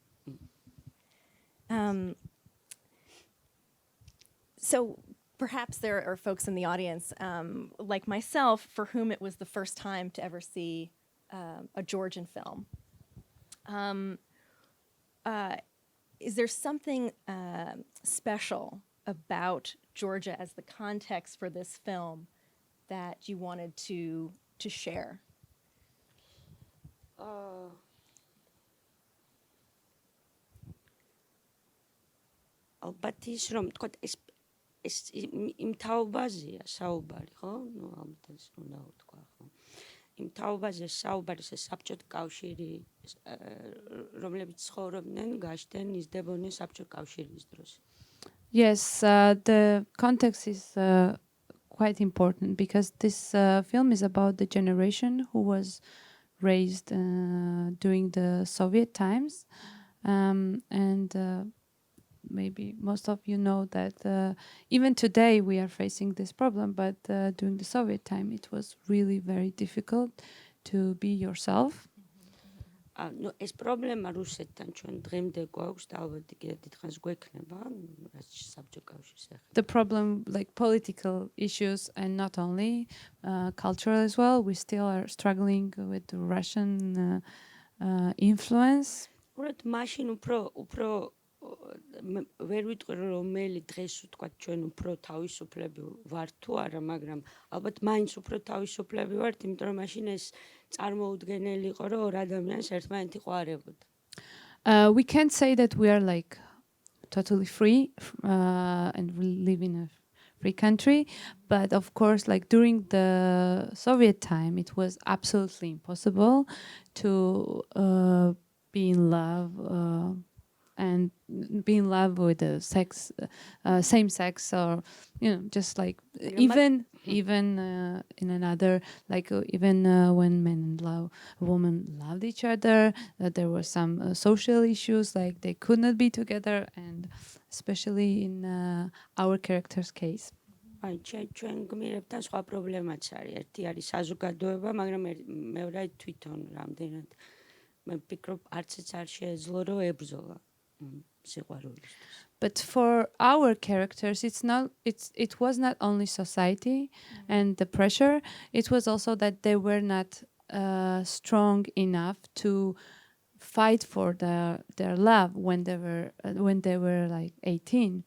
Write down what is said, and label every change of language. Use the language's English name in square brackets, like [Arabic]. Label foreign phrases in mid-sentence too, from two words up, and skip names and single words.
[English] So perhaps there are folks in the audience, like myself, for whom it was the first time to ever see a Georgian film. Is there something special about Georgia as the context for this film that you wanted to share? [Georgian] ალბათ ის რომ თქვა ეს იმ თაობაზეა საუბარი, ხო? ნუ ამას უნდა ვთქვა, ხო? იმ თაობაზე საუბარი საბჭოთა კავშირი რომლებიც ცხოვრობდნენ გაშთენ იზრდებოდნენ საბჭოთა კავშირის დროს. [English] Yes, the context is quite important because this film is about the generation who was raised during the Soviet times, and maybe most of you know that even today we are facing this problem, but during the Soviet time it was really very difficult to be yourself. [Georgian] ეს პრობლემა რუსეთთან ჩვენ დღემდე გვაქვს და ალბათ კიდევ დიდხანს გვექნება, რაც საბჭოთა კავშირის ეხება. [English] The problem, like political issues and not only cultural as well, we still are struggling with the Russian influence. [Georgian] უბრალოდ მაშინ უფრო ვერ ვიტყვი რომელი დღეს ვთქვათ ჩვენ უფრო თავისუფლები ვართ თუ არა, მაგრამ ალბათ მაინც უფრო თავისუფლები ვართ, იმიტომ რომ მაშინ ეს წარმოუდგენელი იყო, რომ ორ ადამიანს ერთმანეთი ყვარებოდა. [English] We can't say that we are like totally free and we live in a free country, but of course, like during the Soviet time, it was absolutely impossible to be in love and be in love with the same sex, or just like even in another, like even when men and women loved each other, there were some social issues, like they could not be together, and especially in our character's case. [Georgian] აი ჩვენ გმირებთან სხვა პრობლემაც არის. ერთი არის საზოგადოება, მაგრამ მეორე თვითონ რამდენად მე ვფიქრობ არცეც არ შეეძლო რომ ებრძოლა სიყვარულისთვის. [English] But for our characters, it was not only society and the pressure, it was also that they were not strong enough to fight for their love when they were like 18.